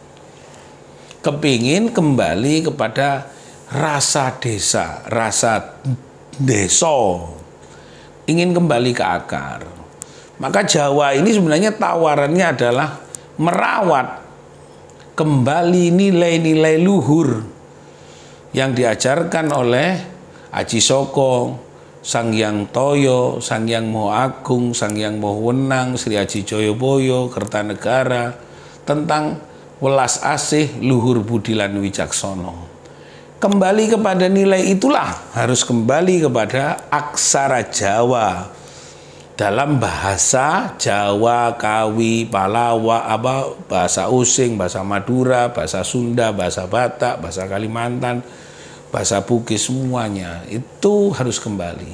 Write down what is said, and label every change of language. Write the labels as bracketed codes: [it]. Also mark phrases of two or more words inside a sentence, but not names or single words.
[id] Kepingin kembali kepada rasa desa, rasa deso, ingin kembali ke akar. Maka Jawa ini sebenarnya tawarannya adalah merawat kembali nilai-nilai luhur yang diajarkan oleh Aji Soko, Sang Hyang Toyo, Sang Hyang Maha Agung, Sang Hyang Maha Wenang, Sri Aji Joyoboyo, Kertanegara, [jv] tentang welas asih, luhur budi lan wicaksono. [id] Kembali kepada nilai itulah harus kembali kepada aksara Jawa dalam bahasa Jawa, Kawi, Palawa, bahasa Using, bahasa Madura, bahasa Sunda, bahasa Batak, bahasa Kalimantan, bahasa Bugis, semuanya itu harus kembali.